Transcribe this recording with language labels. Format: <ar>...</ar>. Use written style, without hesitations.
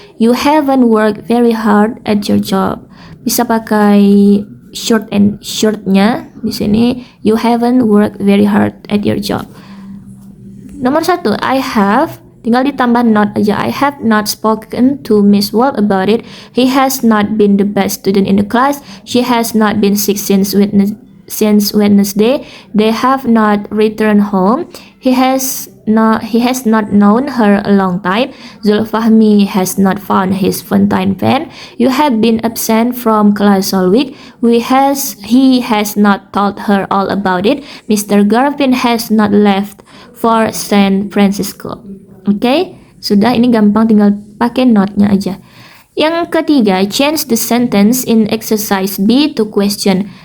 <en>You haven't worked very hard at your job.</en> <id>Bisa pakai shortnya di sini,</id> <en>you haven't worked very hard at your job.</en> <id>Nomor 1, I have, tinggal ditambah not aja.</id> <en>I have not spoken to Miss Wall about it. He has not been the best student in the class. She has not been sick since Wednesday. They have not returned home. He has not known her a long time. Zulfahmi has not found his fountain pen. You have been absent from class all week. He has not told her all about it. Mr. Garvin has not left for San Francisco.</en> <id>Oke, sudah, ini gampang, tinggal pakai not-nya aja. Yang ketiga,</id> <en>change the sentence in exercise B to question.</en>